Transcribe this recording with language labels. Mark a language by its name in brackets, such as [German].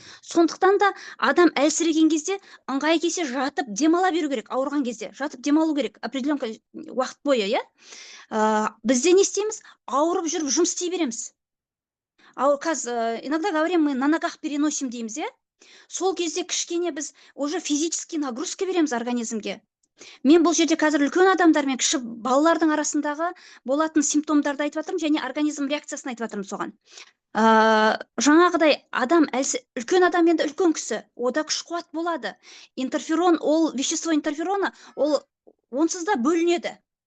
[Kazakh] Сондықтан да адам әлсіреген кезде ыңғай келсе жатып демала беру керек. Ауырған кезде жатып демалу керек определенный уақыт бойы, иә? Бізде не істейміз? Ауырып жүріп жұмыс істей береміз. [Russian] Иногда говорим, мы на ногах переносим [Kazakh] дейміз, иә? Сол кезде кішкене біз [Russian] уже физический нагрузка [Kazakh] береміз организмге. Мен бұл жерде қазір үлкен адамдар мен кіші балалардың арасындағы болатын симптомдарды айтып жатырмын, және организм реакциясын айтып жатырмын соған. Жаңағыдай адам үлкен адам енді үлкен кісі, ода күш қуат болады. Интерферон, ол [Russian] вещество интерферона, [Kazakh] ол онсыз да бөлінеді.